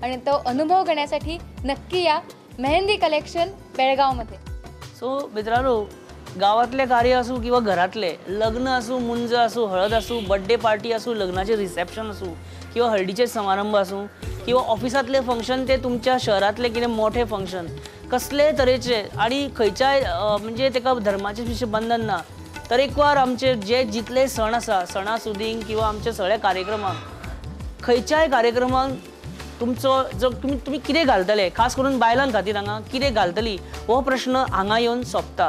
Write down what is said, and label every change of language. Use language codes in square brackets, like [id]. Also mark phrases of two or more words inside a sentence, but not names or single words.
[mr] आणि तो अनुभव घेण्यासाठी नक्की या मेहंदी कलेक्शन बेळगावमध्ये. सो मित्रांनो, गावातले कार्य असू किंवा घरातले लग्न असू, मुंज असू, हळद असू, [en] birthday party [mr] असू, लग्नाचे रिसेप्शन असू किंवा हळदीचे समारंभ असू किंवा ऑफिसातले फंक्शन ते तुमच्या शहरातले [kok] कितें मोठे फंक्शन कसले तरेचे आणि खंयच्याय म्हणजे तेका धर्माचे विशेष बंधन ना. तरेकवार आमचे जे जितले सण आसा सणासुदीक किंवा आमचे सगळे कार्यक्रमाक खंयच्याय कार्यक्रमाक तुमचो जो तुम्ही कितें घालतले, खास करून बायलां खातीर हांगा कितें घालतली हो प्रश्न हांगा येवन सोंपता.